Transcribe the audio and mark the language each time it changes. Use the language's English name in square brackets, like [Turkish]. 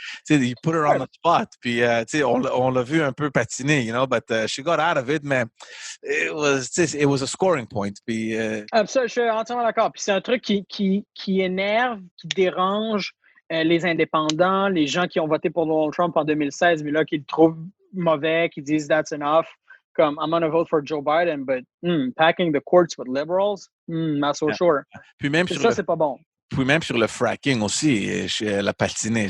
[English] think? You put her on the spot. [French] Puis, on l'a vu un peu patiner, [English] but she got out of it, man. It was a scoring point. Puis, [French] Ça, je suis entièrement d'accord. Puis c'est un truc qui énerve, qui dérange les indépendants, les gens qui ont voté pour Donald Trump en 2016, mais là, qui le trouvent mauvais, qui disent [English] that's enough. Comme, I'm gonna vote for Joe Biden, but packing the courts with liberals, not so sure. [French] Puis même ça, c'est pas bon. Puis même sur le fracking aussi, la patinée.